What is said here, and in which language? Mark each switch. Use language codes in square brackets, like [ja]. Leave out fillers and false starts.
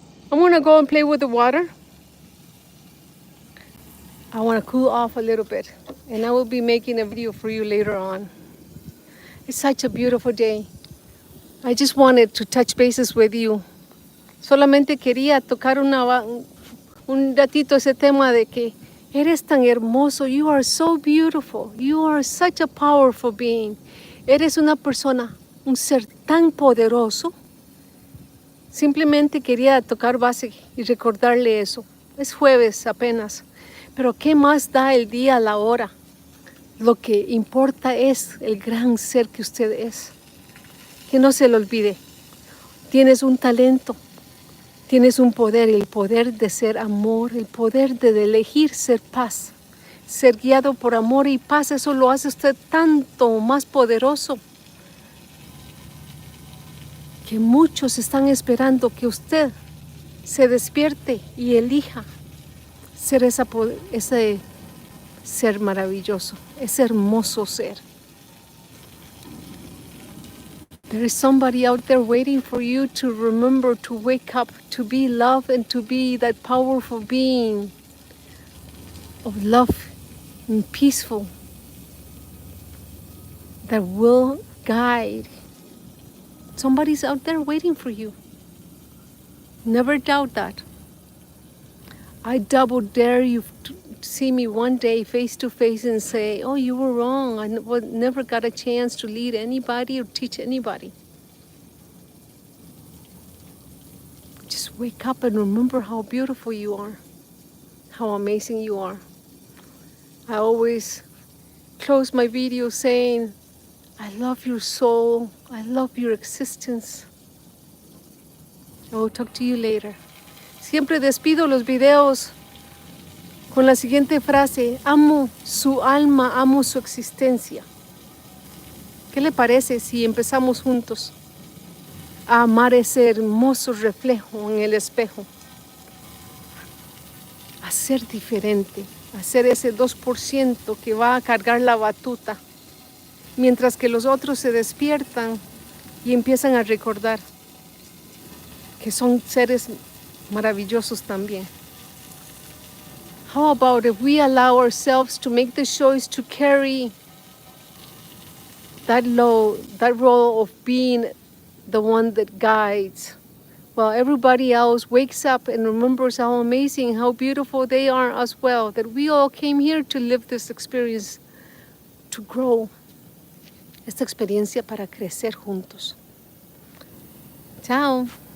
[en] I'm gonna go and play with the water. I wanna cool off a little bit, and I will be making a video for you later on. It's such a beautiful day. I just wanted to touch bases with you. [es] Solamente quería tocar un ratito ese tema de que eres tan hermoso. [en] You are so beautiful. You are such a powerful being. [es] Eres una persona, un ser tan poderoso. Simplemente quería tocar base y recordarle eso. Es jueves apenas. Pero ¿qué más da el día, la hora? Lo que importa es el gran ser que usted es. Que no se lo olvide. Tienes un talento. Tienes un poder, el poder de ser amor, el poder de elegir ser paz. Ser guiado por amor y paz, eso lo hace usted tanto más poderoso. Que muchos están esperando que usted se despierte y elija ser ese ser maravilloso, ese hermoso ser. [en] There is somebody out there waiting for you to remember to wake up, to be love and to be that powerful being of love and peaceful that will guide. Somebody's out there waiting for you. Never doubt that. I double dare you to see me one day face to face and say, oh, you were wrong. I never got a chance to lead anybody or teach anybody. Just wake up and remember how beautiful you are, how amazing you are. I always close my video saying, I love your soul. I love your existence. I will talk to you later. [es] Siempre despido los videos con la siguiente frase: amo su alma, amo su existencia. ¿Qué le parece si empezamos juntos a amar ese hermoso reflejo en el espejo? A ser diferente, a ser ese 2% que va a cargar la batuta, mientras que los otros se despiertan y empiezan a recordar que son seres maravillosos también. [en] How about if we allow ourselves to make the choice to carry that role of being the one that guides, while everybody else wakes up and remembers how amazing, how beautiful they are as well, that we all came here to live this experience, to grow, [es] esta experiencia para crecer juntos. Chao.